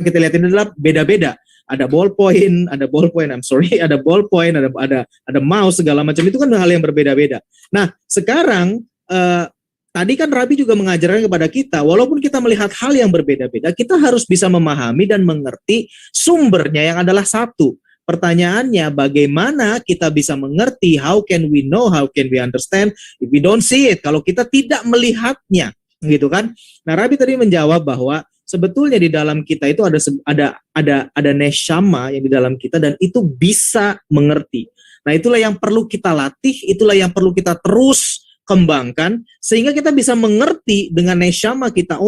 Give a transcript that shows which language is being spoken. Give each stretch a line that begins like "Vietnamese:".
Indonesian: Kita lihat ini adalah beda-beda. Ada ballpoint, ada ballpoint, ada mouse segala macam, itu kan hal yang berbeda-beda. Nah, sekarang tadi kan Rabbi juga mengajarkan kepada kita, walaupun kita melihat hal yang berbeda-beda, kita harus bisa memahami dan mengerti sumbernya yang adalah satu. Pertanyaannya, bagaimana kita bisa mengerti?
English: How can we know? How can we understand if we don't see it?
Indonesian: Kalau kita tidak melihatnya, gitu kan? Nah, Rabbi tadi menjawab bahwa sebetulnya di dalam kita itu ada neshama yang di dalam kita, dan itu bisa mengerti. Nah, itulah yang perlu kita latih, itulah yang perlu kita terus kembangkan sehingga kita bisa mengerti dengan neshama kita.